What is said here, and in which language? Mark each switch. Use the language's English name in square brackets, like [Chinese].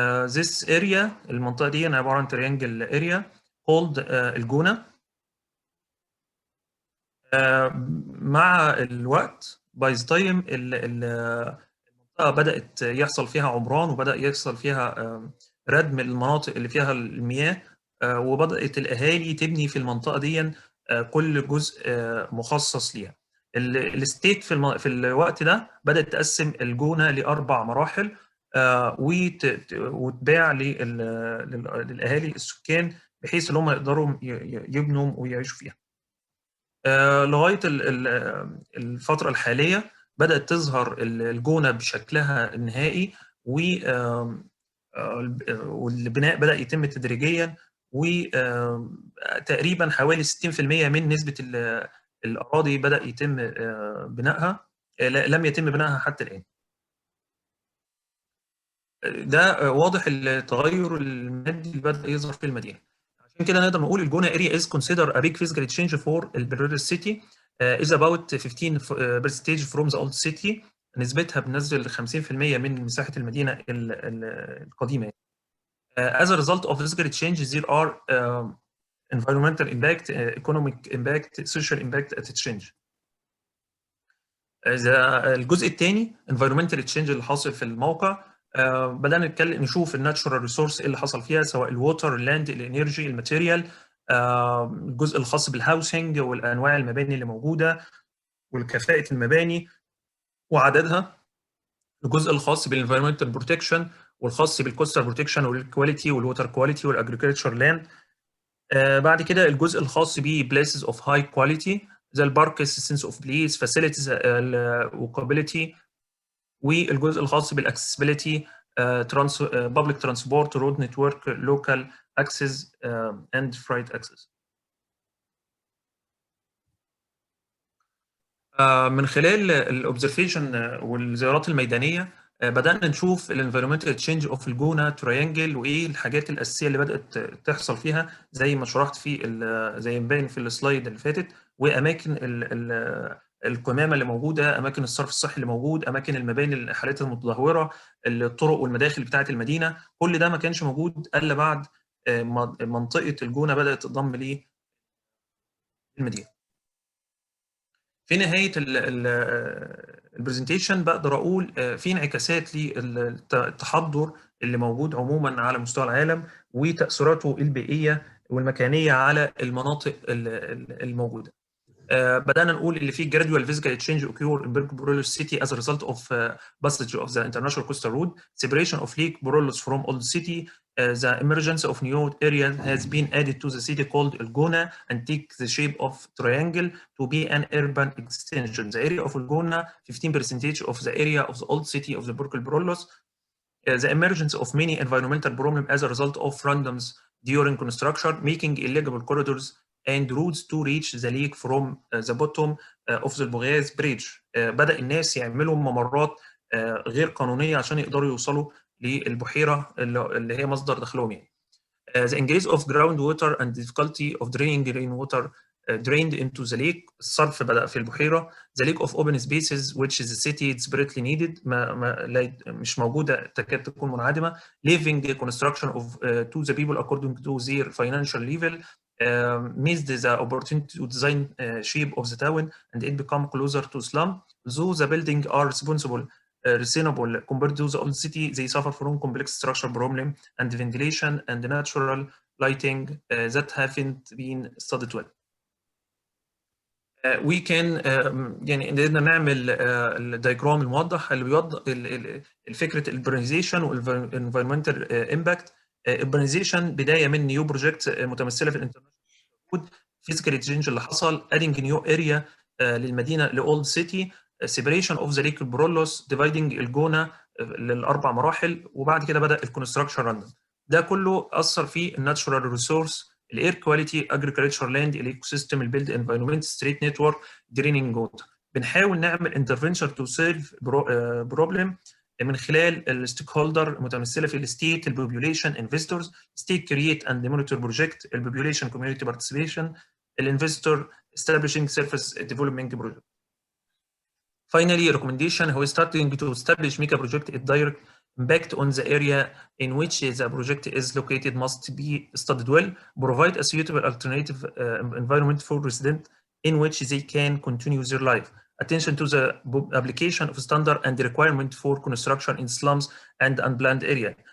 [English] This area، [Arabic] المنطقة دي عبارة عن [English] triangle area called الجونة. [Arabic] مع الوقت [English] by the time [Arabic] المنطقة بدأت يحصل فيها عمران، وبدأ يحصل فيها ردم المناطق اللي فيها المياه، وبدأت الأهالي تبني في المنطقة دي كل جزء مخصص ليها. الستيت في الوقت ده بدأت تقسم الجونة لأربع مراحل وتباع للاهالي السكان بحيث ان هم يقدروا يبنوا ويعيشوا فيها. لغايه الفتره الحاليه بدات تظهر الجونه بشكلها النهائي، والبناء بدا يتم تدريجيا، وتقريبا حوالي 60% من نسبه الاراضي بدا يتم بنائها، لم يتم بنائها حتى الان. ده واضح التغير المادي اللي بدأ يظهر في المدينة. عشان كده نقدر نقول [English] الجونة area is considered a big physical change for البرولوس city is about 15% from the old city. [Arabic] نسبتها بنزل 50% من مساحة المدينة القديمة. [English] As a result of physical change there are environmental impact, economic impact, social impact at change. [Arabic] الجزء الثاني [English] environmental change [Arabic] اللي حاصل في الموقع، بدأنا نشوف الناتشورال ريسورس اللي حصل فيها، سواء الووتر، اللاند، الانرجي، الماتيريال، الجزء الخاص بالهاوسنج والانواع المباني اللي موجوده والكفاءه المباني وعددها، الجزء الخاص بالانفيرمنتال بروتكشن والخاص بالكوستال بروتكشن والكواليتي والووتر كواليتي والاجريكلتشر لاند. بعد كده الجزء الخاص ب [English] places of high quality [Arabic] زي البارك [English] assistance of police facilities walkability، [Arabic] والجزء الخاص بالاكسسبيليتي [English] public transport road network local access and freight access. [Arabic] من خلال الاوبزرفيشن والزيارات الميدانيه بدانا نشوف الانفيرمنتال تشينج اوف الجونه تريانجل وايه الحاجات الاساسيه اللي بدات تحصل فيها زي ما شرحت في زي ما باين في السلايد اللي فاتت، واماكن القمامه اللي موجوده، اماكن الصرف الصحي اللي موجود، اماكن المباني الحالات المتدهوره، الطرق والمداخل بتاعه المدينه، كل ده ما كانش موجود الا بعد منطقه الجونه بدات تضم للمدينه. في نهايه البرزنتيشن بقدر اقول في انعكاسات للتحضر اللي موجود عموما على مستوى العالم وتاثيراته البيئيه والمكانيه على المناطق الموجوده. بدأنا نقول اللي في [English] gradual physical change occur in Borolus city as a result of passage of the international coastal road, separation of Lake Borolus from old city, the emergence of new area has been added to the city called Elgona and take the shape of triangle to be an urban extension. The area of Elgona, 15% of the area of the old city of the Borolus. The emergence of many environmental problems as a result of randoms during construction, making illegal corridors and routes to reach the lake from the bottom of the Bogaz Bridge. [Arabic] بدأ الناس يعملوا ممرات غير قانونية عشان يقدروا يوصلوا للبحيرة اللي هي مصدر دخلهم يعني. [English] The increase of groundwater and difficulty of draining rainwater drained into the lake. [Arabic] الصرف بدأ في البحيرة. [English] The lack of open spaces which the city desperately needed [Arabic] مش موجودة، تكاد تكون منعدمة. [English] Leaving construction of to the people according to their financial level missed the opportunity to design shape of the town and it become closer to slum. Though the buildings are reasonable compared to the old city, they suffer from complex structural problem and ventilation and natural lighting that haven't been studied well. We can [Arabic] يعني قدرنا نعمل الدايجرام الموضح اللي بيوضح الفكره البرنيزيشن والانفيرمنتال امباكت. البرنيزيشن بدايه من نيو بروجكت متمثله في الانترناشونال فيزيكال تشينج اللي حصل، ادنج نيو اريا للمدينه لاولد سيتي، [English] separation of the lake Borolus, [Arabic] dividing الجونه للاربع مراحل، وبعد كده بدا الكونستراكشن راندوم. ده كله اثر في الناتشورال ريسورس، الاير كواليتي، اجريكلتشر لاند، الايكو سيستم، البيلد انفايرمنت، ستريت نتورك، دريننج ووتر. بنحاول نعمل انترفنشن تو سيلف بروبلم من خلال الستيك هولدر متمثله في الستيت، البوبوليشن، انفستورز، ستيت كرييت اند مونيتور بروجكت، البوبوليشن كوميونتي بارتيسيبيشن، الانفستور [English] establishing surface development project. Finally, recommendation: who is starting to establish mega project, its direct impact on the area in which the project is located must be studied well. Provide a suitable alternative environment for residents in which they can continue their life. Attention to the application of standard and requirement for construction in slums and unplanned areas.